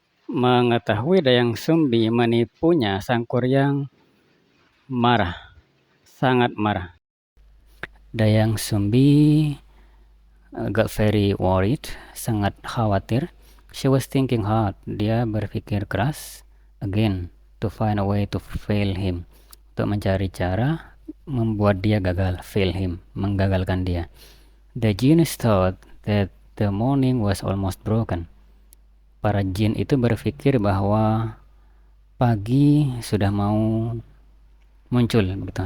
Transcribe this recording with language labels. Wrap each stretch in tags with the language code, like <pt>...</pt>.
<id>Mengetahui Dayang Sumbi menipunya, sang kuryang marah, sangat marah.</id> <en>Dayang Sumbi got very worried,</en> <id>sangat khawatir.</id> <en>She was thinking hard.</en> <id>Dia berpikir keras,</id> <en>again, to find a way to fail him.</en> <id>Untuk mencari cara membuat dia gagal,</id> <en>fail him,</en> <id>menggagalkan dia.</id> <en>The genius thought that the morning was almost broken.</en> <id>Para jin itu berpikir bahwa pagi sudah mau muncul, begitu.</id>